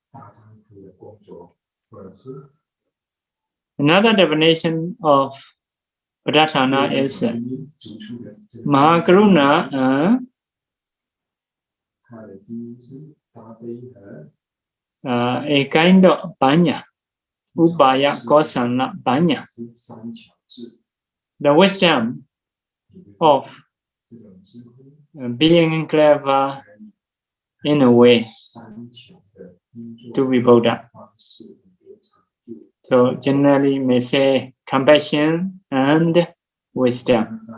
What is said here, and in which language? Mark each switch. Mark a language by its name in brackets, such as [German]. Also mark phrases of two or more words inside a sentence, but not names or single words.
[English] Another definition of Pradhana is Mahakaruna, a kind of [Pali] panya, upaya kosana panya, [English] the wisdom of being clever in a way to be Buddha. So generally may say compassion and wisdom.